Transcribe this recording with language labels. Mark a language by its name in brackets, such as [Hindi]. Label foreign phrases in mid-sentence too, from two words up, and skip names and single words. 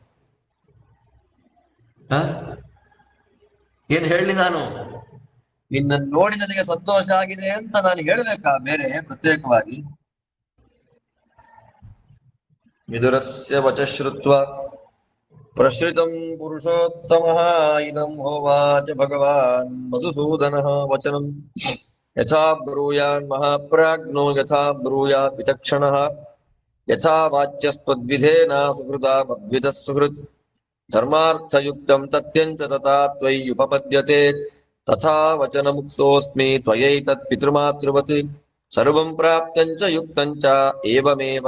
[Kannada] ಏನ್ ಹೇಳಿ? ನಾನು ನಿನ್ನನ್ನು ನೋಡಿ ನನಗೆ ಸಂತೋಷ ಆಗಿದೆ ಅಂತ ನಾನು ಹೇಳ್ಬೇಕಾ ಬೇರೆ ಪ್ರತ್ಯೇಕವಾಗಿ? [Sanskrit] ವಿದುರಸ್ಯ ವಚ ಶ್ರುತ್ವ ಪ್ರಶ್ರಿತಂ ಪುರುಷೋತ್ತಮಃ ಇದಂ ಹೋವಾಚ ಭಗವಾನ್ ಮಧುಸೂದನಃ ವಚನಂ ಯಥಾ ಬ್ರೂಯಾನ್ ಮಹಾಪ್ರಾಜ್ಞೋ ಯಥಾ ಬ್ರೂಯಾತ್ ವಿಚಕ್ಷಣಃ ಯಥಾ ವಾಚ್ಯಸ್ತ್ವದ್ವಿಧೇನ ಸುಹೃದಾಮದ್ವಿಧಃ ಸುಹೃತ್ ಧರ್ಮಾರ್ಥಯುಕ್ತಂ ತತ್ಯಂಚ ತಥಾ ತ್ವಯ್ಯುಪಪದ್ಯತೆ ತಥಾ ವಚನ ಮುಕ್ತೋಸ್ಮಿ ತ್ವಯೈತತ್ ಪಿತೃಮಾತೃವತ್ ಸರ್ವಂ ಪ್ರಾಪ್ತಂಚ ಯುಕ್ತಂಚ ಏವಮೇವ